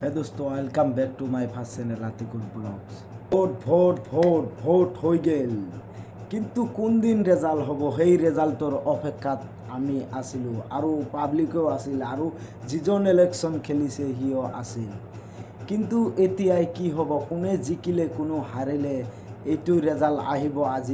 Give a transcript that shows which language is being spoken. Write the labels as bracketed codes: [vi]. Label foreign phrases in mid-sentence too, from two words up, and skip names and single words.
[en] Hey दोस्तों, welcome back to my first channel আতিকুল ব্লগস। [as] ভোট হৈ গেল, কিন্তু কোন দিন রেজাল্ট হ'ব সেই রেজাল্টৰ অপেক্ষাত আমি আছিলোঁ আৰু পাব্লিকেও আছিল আৰু যিজন ইলেকশ্যন খেলিছে সিও আছিল। কিন্তু এতিয়াই কি হ'ব, কোনে জিকিলে কোনো হাৰিলে এইটো রেজাল্ট আহিব আজি।